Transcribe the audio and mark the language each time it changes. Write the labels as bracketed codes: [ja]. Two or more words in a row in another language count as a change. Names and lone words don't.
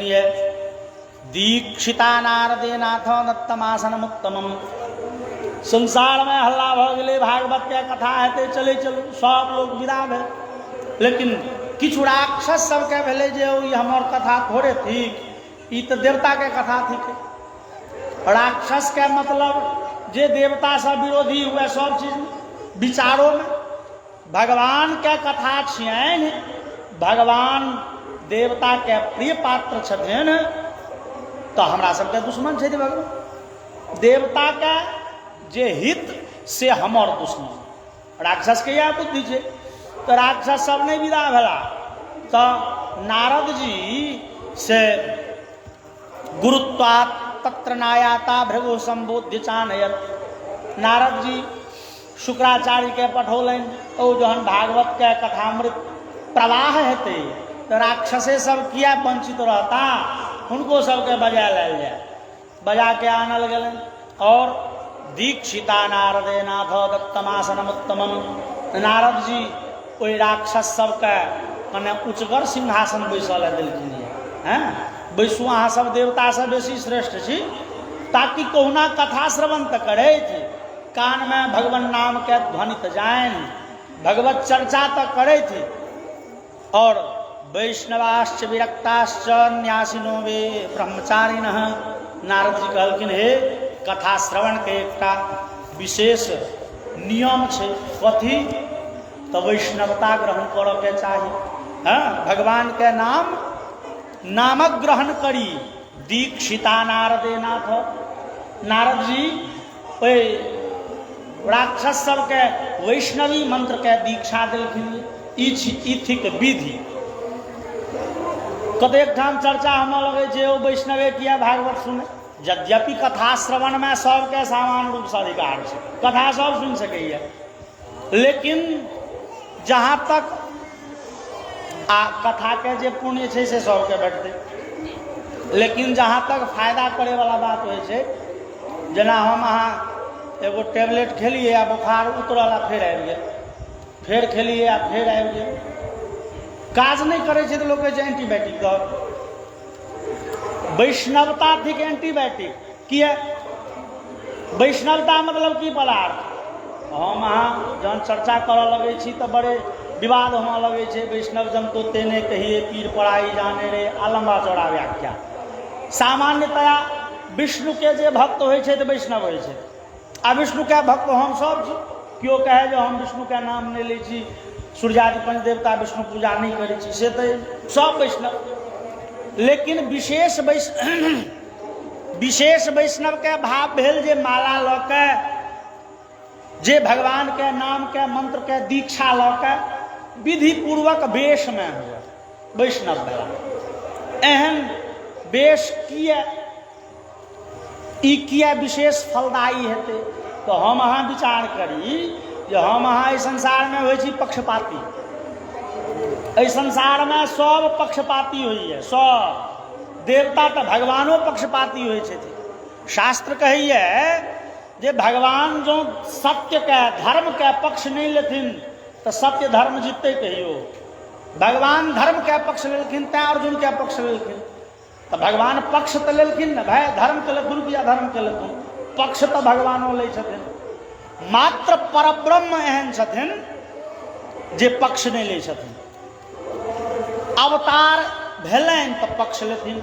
[sa] ये दीक्षिता नारदेनाथ दत्तमासन उत्तमम। [mai] संसार में हल्ला भ गेलै, भागवत के कथा हेतै, चले चलू, सब लोग विदा भेल। लेकिन किछु राक्षस सबके भेलै जे ई हमर कथा थोड़े थिक, ई तऽ देवता के कथा थिक। राक्षस के मतलब जे देवता सब विरोधी हुए सब चीज विचारों में। भगवान के कथा छियनि, भगवान देवता के प्रिय पात्र छथिन, तो हमरा सबके दुश्मन छै भगवान। देवता के जे हित से हमर दुश्मन। राक्षस के यह बुद्धि छै। तो राक्षस सब नहीं विदा भेला। [sa] तो नारद जी से गुरुत्वात् तत्र नायाता भृगु संबोध्य चानयत। [mai] नारद जी शुक्राचार्य के पठौलन ओ जहन भागवत के कथामृत प्रवाह हेते तो राक्षसे सब किया वंचित रहता, उनको सबके बजा लायल जाए। बजा के आनल गए और [sa] दीक्षिता नारदे नाथ दत्तमासनम उत्तमम। [mai] नारद जी ओहि राक्षस सबके कने उच्चगर सिंहासन बैसल देलखिन। बैसू अहाँ सब देवता से बेसी श्रेष्ठ छी, ताकि कहुना कथा श्रवण तो करे, कान में भगवान नाम के ध्वनि तो जान, भगवत चर्चा तो करे थी। [sa] और वैष्णवाश्च विरक्ताश्च न्यासिनो वे ब्रह्मचारिणः। [mai] नारद जी कहलखिन हे कथा श्रवण के एकटा विशेष नियम छै। कथी? तो वैष्णवता ग्रहण करऽ के चाही। भगवान के नामक ग्रहण करी। [sa] दीक्षिता नारदे नाथ। [mai] नारद जी राक्षस सबके वैष्णवी मंत्र के दीक्षा दिलखिन। ई थिक विधि। कतेक ठाम चर्चा हम लगे जे ओ वैष्णवे किया भागवत सुने। यद्यपि कथा श्रवण में सबके समान रूप से अधिकार है, कथा सब सुन सकैया, लेकिन जहाँ तक कथा के जे पुण्य है से सबके भेटते। लेकिन जहाँ तक फायदा करे वाला बात हो छै, जेना हम अहाँ एगो टेबलेट खेलिए आ बुखार उतरल फिर आबि गेल, फिर खेलिए आ फिर आबि गेल, काज नहीं करे छै तो लोग कहै छै एंटीबायोटिक दो। वैष्णवता थिक एंटीबायोटिक। किया? वैष्णवता मतलब की पदार्थ? हम अहाँ जहन चर्चा करऽ लगे छी तो बड़े विवाद होने लगे छे। [gu] વૈષ્ણવ જન તો તેને કહિએ પીર પઢાઈ જાણે રે, [mai] आ लंबा चौड़ा व्याख्या। सामान्यतया विष्णु के जे भक्त होय छे तो वैष्णव होय छे, आ विष्णु के भक्त हम सब छी। क्यों कहे जो हम विष्णु के नाम नहीं लै छी, सूर्यादि पंच देवता विष्णु पूजा नहीं करै छी, से तो सब वैष्णव। लेकिन विशेष वैष्णव के भाव भेल जे माला लऽ के, जे भगवान के नाम के मंत्र के दीक्षा लऽ के विधि पूर्वक वेश में हुए वैष्णव भेला। एहन वेश किया विशेष फलदायी हेतै? तो हम अहाँ विचार करी जे हम अहाँ इस संसार में होइ छी पक्षपाती। इस संसार में सब पक्षपाती होइए, सब देवता तो भगवानो पक्षपाती होइ छथिन। शास्त्र कहिए जे भगवान जो सत्य के धर्म के पक्ष नहीं लेथिन तो सत्य धर्म जीतते कहियो। भगवान धर्म के पक्ष लेलखिन तैं अर्जुन के पक्ष लेलखिन। तो भगवान पक्ष तो लेलखिन न भाई, धर्म के लेथुन या धर्म के लेथुन, पक्ष तो भगवानो लै छथिन। मात्र परब्रह्म एहन छथिन जे पक्ष नहीं लै छथिन। अवतार भेलनि तो पक्ष लेथिन।